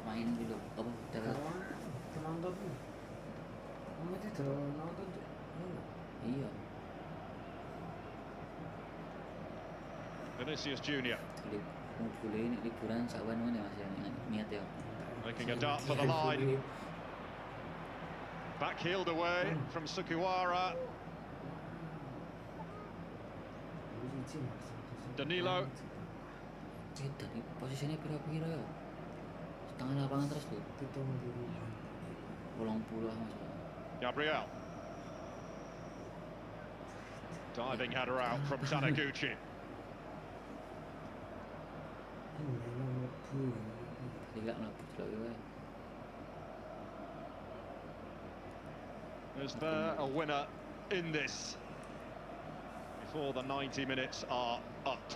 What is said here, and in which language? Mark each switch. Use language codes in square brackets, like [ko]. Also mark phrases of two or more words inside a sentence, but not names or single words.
[en] Vinicius Jr. Making a dart for the line. Back-heeled away from Sukiwara. Danilo. [id] Posisinya pira-pira ya. Setengah lapangan terus tuh. 80 mas. Gabriel. [en] Diving header out from Taniguchi. Is there a winner in this before the 90 minutes are up?